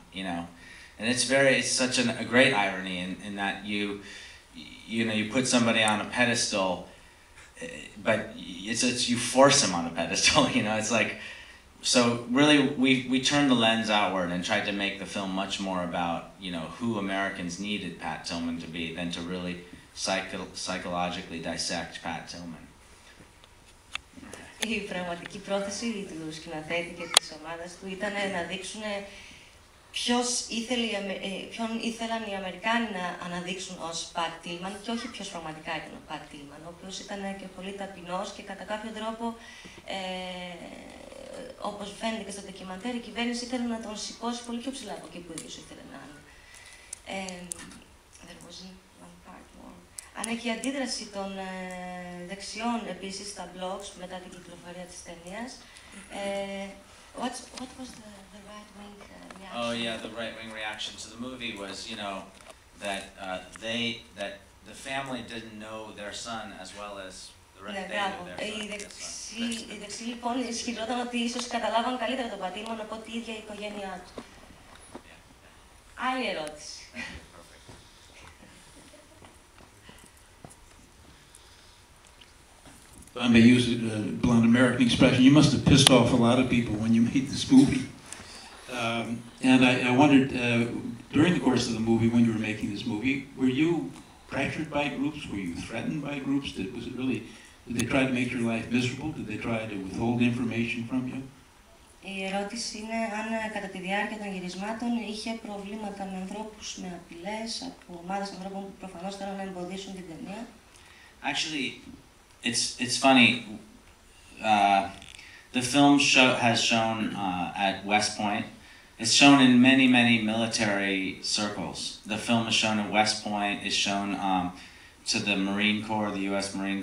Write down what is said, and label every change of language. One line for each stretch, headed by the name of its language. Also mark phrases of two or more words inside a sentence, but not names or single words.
English: You know, and it's such a great irony in that you know, you put somebody on a pedestal, but it's you force him on a pedestal. You know, it's like. So really, we turned the lens outward and tried to make the film much more about, you know, who Americans needed Pat Tillman to be than to really psychologically dissect Pat Tillman.
Greek: Η πραγματική πρόθεση του σκηνοθέτη και της ομάδας του ήταν να δείξουν ποιον ήθελαν οι Αμερικάνοι να αναδείξουν ως Πατ Τίλμαν και όχι ποιος πραγματικά ήταν ο Πατ Τίλμαν, ο οποίος ήταν και πολύ ταπεινός και κατά κάποιο τρόπο, όπως φαίνεται και στο ντοκιμαντέρ, η κυβέρνηση ήθελε να τον σηκώσει πολύ πιο ψηλά από εκεί που ίδιος ήθελε να είναι. Αν έχει αντίδραση των δεξιών επίσης στα blogs μετά την κυκλοφορία της ταινίας,
English: what was the right-wing reaction? Oh yeah, the right-wing reaction to the movie was, you know, that that the family didn't know their son as well as the rest of their son.
Greek: Οι δεξιοί λοιπόν ισχυριόταν ότι ίσως καταλάβαν καλύτερα τον Πατ Τίλμαν από τη ίδια η οικογένειά του. Άλλη ερώτηση.
English: I may use a blunt American expression, you must have pissed off a lot of people when you made this movie. And I wondered, during the course of the movie, when you were making this movie, were you pressured by groups? Were you threatened by groups? Did they try to make your life miserable? Did they try to withhold information from you?
Greek: Η ερώτηση είναι αν κατά τη διάρκεια των γυρισμάτων είχε προβλήματα με ανθρώπους, με απειλές, από ομάδες ανθρώπων που προφανώς θέλουν να εμποδίσουν την ταινία.
English: Actually, it's funny. The film has shown at West Point. It's shown in many military circles. The film is shown at West Point. It's shown to the Marine Corps, the U.S.